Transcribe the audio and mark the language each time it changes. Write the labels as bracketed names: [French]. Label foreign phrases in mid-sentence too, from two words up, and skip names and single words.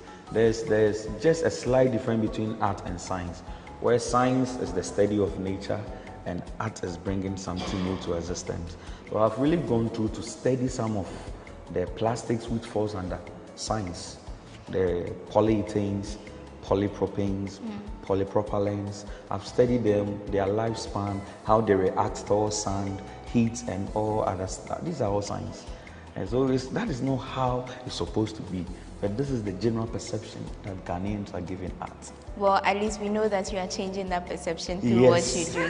[English] There's just a slight difference between art and science, where science is the study of nature and art is bringing something new to existence. So I've really gone through to study some of the plastics which falls under science, the polyethanes, polypropanes, polypropylenes. I've studied them, their lifespan, how they react to sand, heat, and all other stuff. These are all science. And so that is not how it's supposed to be. But this is the general perception that Ghanaians are giving art. Well, at least we know that you are changing that perception through what you do.